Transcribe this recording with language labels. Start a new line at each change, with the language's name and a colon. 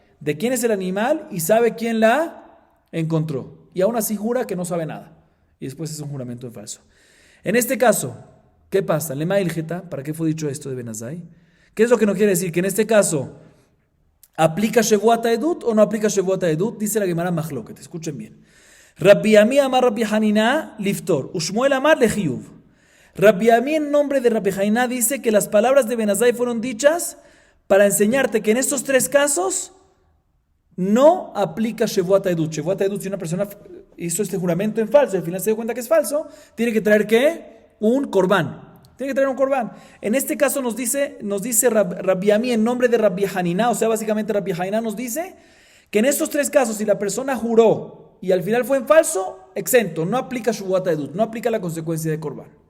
Spanish: de quién es el animal y sabe quién la encontró. Y aún así jura que no sabe nada. Y después es un juramento en falso. En este caso, ¿qué pasa?
Aramaic: Lema ilgeta,
Spanish: ¿para qué fue dicho esto de Ben Azai? ¿Qué es lo que nos quiere decir? Que en este caso, ¿aplica Shevuat Edut o no aplica Shevuat Edut? Dice la Gemara Mahloket, escuchen bien.
Aramaic: Rabbi Ami amar Rabbi Hanina liftor, Ushmuel amar lechiyuv.
Spanish: Rabbi Ami en nombre de Rabbi Hanina dice que las palabras de Ben Azai fueron dichas para enseñarte que en estos tres casos no aplica Shevuat Edut. Shevuat Edut, si una persona hizo este juramento en falso y al final se dio cuenta que es falso, tiene que traer ¿qué? Un corbán. Tiene que traer un corbán. En este caso nos dice Rabbi Ami en nombre de Rabbi Hanina, o sea, básicamente Rabbi Hanina nos dice que en estos tres casos, si la persona juró y al final fue en falso, exento, no aplica Shevuat Edut, no aplica la consecuencia de corbán.